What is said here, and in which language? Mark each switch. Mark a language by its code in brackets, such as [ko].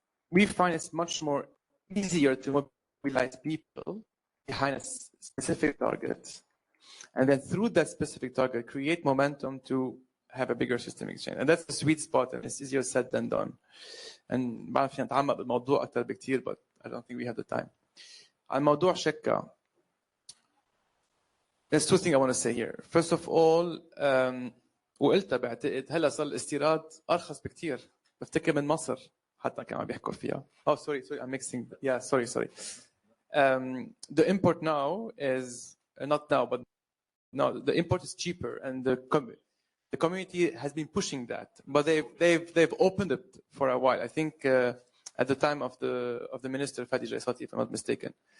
[en] We find it's much more easier to mobilize people behind a specific target, and then through that specific target, create momentum to have a bigger systemic change. And that's the sweet spot, and it's easier said than done. And [ar] بعرف فينا نتعمق بالموضوع أكثر بكتير, [en] but I don't think we have the time. [ar] على موضوع شكا, [en] there's two things I want to say here. First of all, [ar] وقلتها بعتقد هلا صار الاستيراد أرخص بكتير. بفتكر من مصر حتى كانوا بيحكوا فيها. [en] Oh, sorry, I'm mixing. Yeah, sorry. The import now is not now, but now the import is cheaper, and the community has been pushing that, but they've opened it for a while. I think at the time of the minister Fadi Jaisati, if I'm not mistaken.